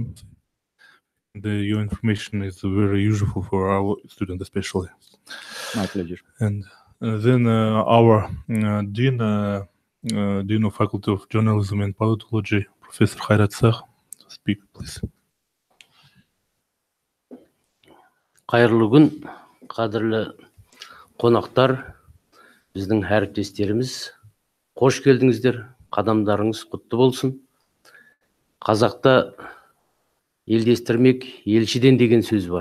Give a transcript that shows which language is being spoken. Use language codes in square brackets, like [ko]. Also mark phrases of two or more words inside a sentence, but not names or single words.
[en] Your information is very useful for our students, especially. My pleasure. And then our Dean of Faculty of Journalism and Politology, Professor Khairat Saq, speak, please. [kk] Қайырлы күн, қадірлі қонақтар, біздің әріптестеріміз, қош келдіңіздер, қадамдарыңыз құтты болсын. Қазақта елдестірмек елшіден деген сөз бар.